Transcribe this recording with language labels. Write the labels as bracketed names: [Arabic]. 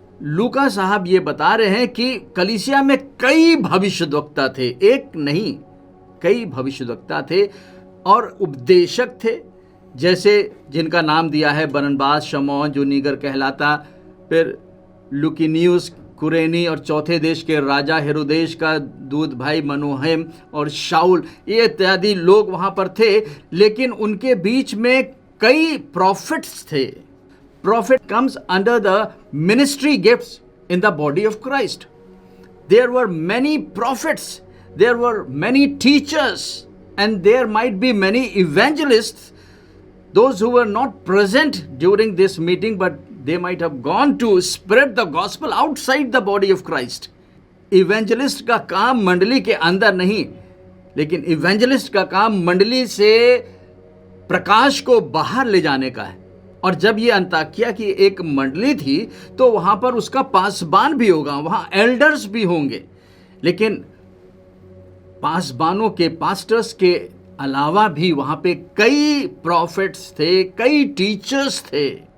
[Hindi] लूका साहब ये बता रहे हैं कि कलीसिया में कई भविष्यद्वक्ता थे, एक नहीं कई भविष्यद्वक्ता थे और उपदेशक थे, जैसे जिनका नाम दिया है बरनबास, शमौन जो नीगर कहलाता, फिर लुकिनियुस, कुरेनी और चौथे देश के राजा हेरोदेश का दूध भाई मनोहेम और शाउल, ये इत्यादि लोग वहाँ पर थे। लेकिन उनके बीच में कई प्रॉफिट्स थे। [English] Prophet comes under the ministry gifts in the body of Christ. There were many prophets, there were many teachers, and there might be many evangelists, those who were not present during this meeting, but they might have gone to spread the gospel outside the body of Christ. [Hindi] Evangelist का काम मंडली के अंदर नहीं, लेकिन evangelist का काम मंडली से प्रकाश को बाहर ले जाने का है। और जब ये अंताकिया की एक मंडली थी तो वहां पर उसका पासबान भी होगा, वहां एल्डर्स भी होंगे, लेकिन पासबानों के, पास्टर्स के अलावा भी वहां पे कई प्रॉफिट्स थे, कई टीचर्स थे।